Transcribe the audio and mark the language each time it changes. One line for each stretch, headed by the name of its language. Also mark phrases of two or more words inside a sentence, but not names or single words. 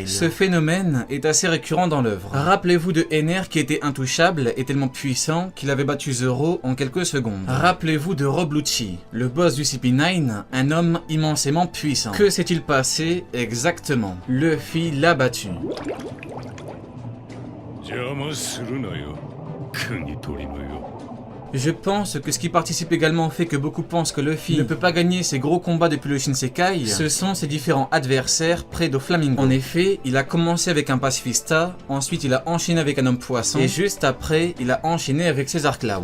French: Ce phénomène est assez récurrent dans l'œuvre. Rappelez-vous de Ener qui était intouchable et tellement puissant qu'il avait battu Zoro en quelques secondes. Rappelez-vous de Rob Lucci, le boss du CP9, un homme immensément puissant. Que s'est-il passé exactement? Luffy l'a battu.
Japanese: 邪魔するなよ国取りのよ
French: Je pense que ce qui participe également au fait que beaucoup pensent que Luffy ne peut pas gagner ses gros combats depuis le Shinsekai, ce sont ses différents adversaires près d'Oflamingo. En effet, il a commencé avec un pacifista, ensuite il a enchaîné avec un homme poisson, et juste après, il a enchaîné avec César Clown.